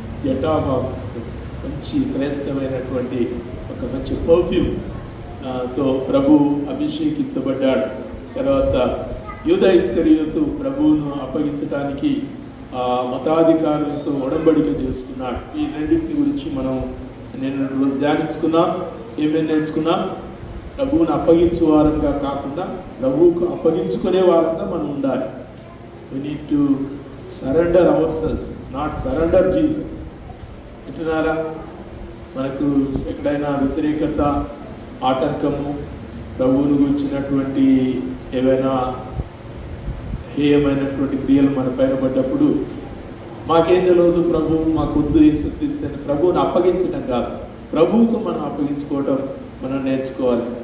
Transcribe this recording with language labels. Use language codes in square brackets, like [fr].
[te] జటామాంసితో మంచి శ్రేష్టమైనటువంటి ఒక మంచి పర్ఫ్యూమ్ తో ప్రభు అభిషేకించబడ్డాడు. తర్వాత యూదా ఇస్కరియోతు ప్రభువును అప్పగించడానికి మతాధికారులతో ఒడంబడిక చేసుకున్నాడు. ఈ రెండింటి గురించి మనం నేను రోజు ధ్యానించుకున్నాం. ఏమేమి నేర్చుకున్నాం? ప్రభువుని అప్పగించే వారంగా కాకుండా ప్రభువుకు అప్పగించుకునే వారంగా మనం ఉండాలి. [en] we need to surrender ourselves, not surrender Jesus. [te] అంటున్నారా? మనకు ఎక్కడైనా వ్యతిరేకత, ఆటంకము, ప్రభువును గురించినటువంటి ఏవైనా హేయమైనటువంటి క్రియలు మన పైన పడ్డప్పుడు మాకేం తెలియదు, ప్రభువు మాకు వద్దు యేసుక్రీస్తుని ప్రభువుని అప్పగించడం కాదు, ప్రభువుకు మనం అప్పగించుకోవటం మనం నేర్చుకోవాలి.